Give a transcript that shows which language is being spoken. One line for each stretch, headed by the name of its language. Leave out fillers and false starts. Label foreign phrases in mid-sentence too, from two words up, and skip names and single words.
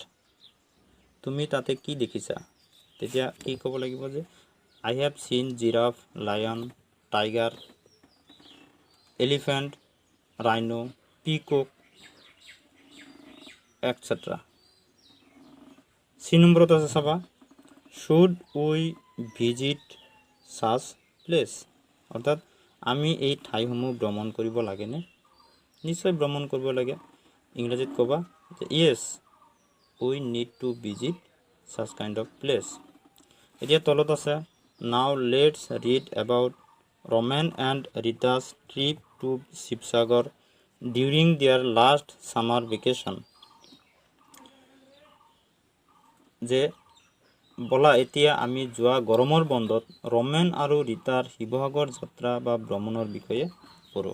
Assamese: তুমি তাতে কি দেখিছা? তেতিয়া কি ক'ব লাগিব যে
English: I have seen giraffe, lion, tiger, elephant, rhino, peacock, etcetera.
Assamese: চি নম্বৰত আছে, চাবা,
English: Should we visit such places.
Assamese: অৰ্থাৎ আমি এই ঠাইসমূহ ভ্ৰমণ কৰিব লাগেনে? নিশ্চয় ভ্ৰমণ কৰিব লাগে। ইংৰাজীত ক'বা যে
English: Yes we need to visit such kind of places.
Assamese: এতিয়া তলত আছে,
English: Now let's read about Romen and Rita's trip to Sivasagar during their last summer vacation.
Assamese: যে বলা এতিয়া আমি যোৱা গৰমৰ বন্ধত ৰমেন আৰু ৰীতাৰ শিৱসাগৰ যাত্ৰা বা ভ্ৰমণৰ বিষয়ে পঢ়োঁ।